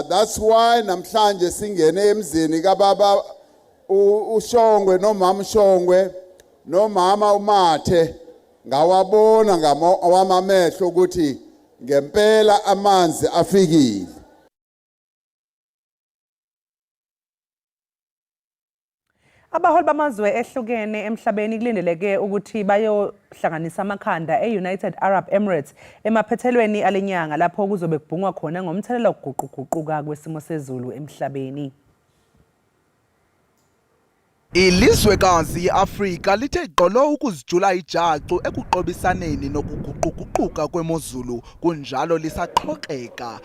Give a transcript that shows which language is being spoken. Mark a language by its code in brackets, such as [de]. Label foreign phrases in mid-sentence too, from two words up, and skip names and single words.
[en] That's why [zu] namhlanje singene emzini kababa uShongwe nomama uShongwe nomama uMathe ngawabona ngawamamehlo ukuthi ngempela amanzi afikile. Abaholi bamazwe ehlukene emhlabeni kulindeleke ukuthi bayohlanganisa amakhanda e-United Arab Emirates emaphethelweni alenyanga lapho kuzobe kubhungwa khona ngomthelela wokuguquguquka kwesimo sezulu emhlabeni. [xh] Ilizwekazi iAfrika lithe gqolo ukuzijula ijacu ekuqobisaneni nokuguquguquka kwemozulu kunjalo lisaxhoxeka.